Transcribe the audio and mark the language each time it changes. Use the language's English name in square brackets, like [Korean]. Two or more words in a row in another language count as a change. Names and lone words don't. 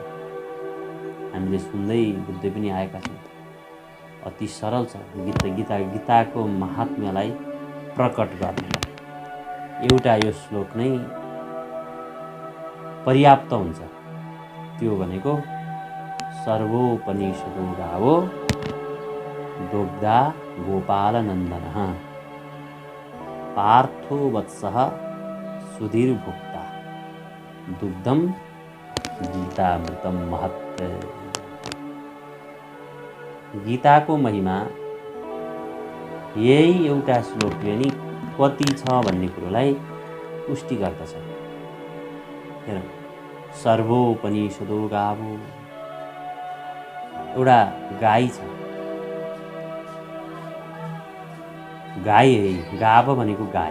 [Nepali] हामीले सुन्दै बुझ्दै पनि आएका छौँ। अति सरल छ। गीताको महात्म्यलाई प्रकट गर्नलाई एउटा यो श्लोक नै पर्याप्त हुन्छ। त्यो भनेको [Sanskrit] सर्वोपनिषदो गावो दुग्धा गोपालनन्दनः पार्थो वत्सः सुधीर्भुक्ता दुग्धम गीतामृतम महत्। [Nepali] गीताको महिमा यही एउटा श्लोकले नि कति छ भन्ने कुरोलाई पुष्टि गर्दछ। हेर, [Sanskrit] सर्वोपनिषदो गावो, [Nepali] एउटा गाई छ, गाई है, गाव भनेको गाई।